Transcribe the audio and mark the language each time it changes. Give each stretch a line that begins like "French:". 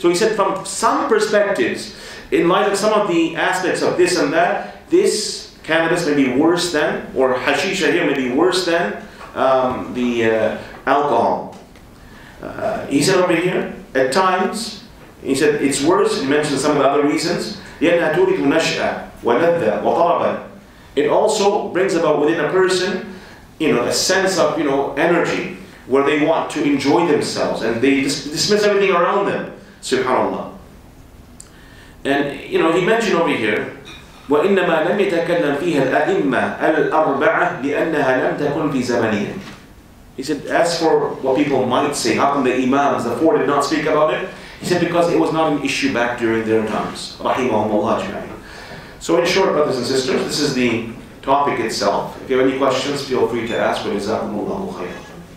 English: So he said from some perspectives, in light of some of the aspects of this and that, this cannabis may be worse than, or hashisha here may be worse than the alcohol. He said over here, at times, he said it's worse. He mentioned some of the other reasons.
Arabic: لأنها تورث نشأة ولذة وطربا.
English: It also brings about within a person, a sense of, energy, where they want to enjoy themselves and they dismiss everything around them. Subhanallah. And he mentioned over here,
Arabic: وإنما لم يتكلم فيها الأئمة الأربعة لأنها لم تكن في زمنهم.
English: He said, as for what people might say, how come the Imams, the four, did not speak about it? He said, because it was not an issue back during their times. Rahimahumullah ajma'in. So in short, brothers and sisters, this is the topic itself. If you have any questions, feel free to ask.
Arabic: وَجَزَاكُمُ اللَّهُ خَيْرًا.